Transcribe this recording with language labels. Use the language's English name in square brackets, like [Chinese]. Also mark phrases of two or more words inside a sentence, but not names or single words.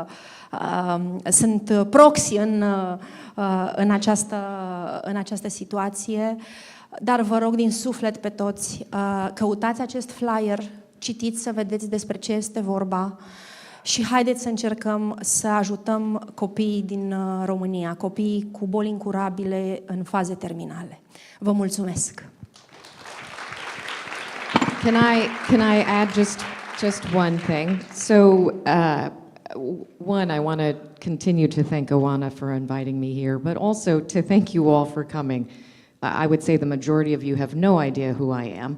[Romanian] sunt proxy în această situație, dar vă rog din suflet pe toți, căutați acest flyer, citiți să vedeți despre ce este vorba și haideți să încercăm să ajutăm copiii din România, copiii cu boli incurabile în faze terminale. Vă mulțumesc! [English] Can I add just one thing? So, one, I want to continue to thank Oana for inviting me here, but also to thank you all for coming. I would say the majority of you have no idea who I am.